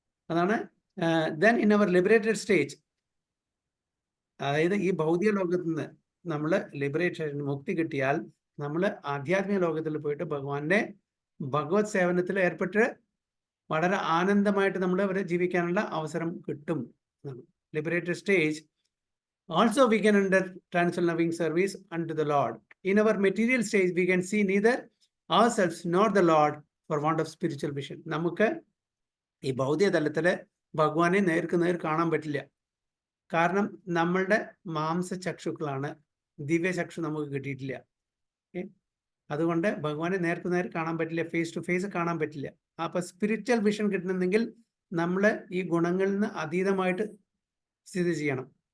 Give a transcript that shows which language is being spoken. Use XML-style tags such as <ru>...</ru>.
<ml>അതാണ്</ml> <en>then in our liberated stage,</en> <ml>അതായത് ഈ ഭൗതിക ലോകത്ത് നിന്ന് നമ്മൾ ലിബറേഷൻ മുക്തി കിട്ടിയാൽ നമ്മൾ ആധ്യാത്മിക ലോകത്തിൽ പോയിട്ട് ഭഗവാന്റെ ഭഗവത് സേവനത്തിൽ ഏർപ്പെട്ട് വളരെ ആനന്ദമായിട്ട് നമ്മൾ അവരെ ജീവിക്കാനുള്ള അവസരം കിട്ടും.</ml> <en>Liberated stage also we can enter transcendental loving service unto the Lord. In our material stage we can see neither ourselves nor the Lord for want of spiritual vision.</en> <ml>നമുക്ക് ഈ ഭൗതിക തലത്തില് ഭഗവാനെ നേർക്ക് നേർ കാണാൻ പറ്റില്ല. കാരണം നമ്മളുടെ മാംസചക്ഷുക്കളാണ്, ദിവ്യചക്ഷു നമുക്ക് കിട്ടിയിട്ടില്ല. അതുകൊണ്ട് ഭഗവാനെ നേർക്ക് നേർ കാണാൻ പറ്റില്ല,</ml> <en>face to face</en> <ml>കാണാൻ പറ്റില്ല. അപ്പൊ സ്പിരിച്വൽ വിഷൻ കിട്ടണമെങ്കിൽ നമ്മൾ ഈ ഗുണങ്ങളിൽ നിന്ന് അതീതമായിട്ട് സ്ഥിതി ചെയ്യണം.</ml>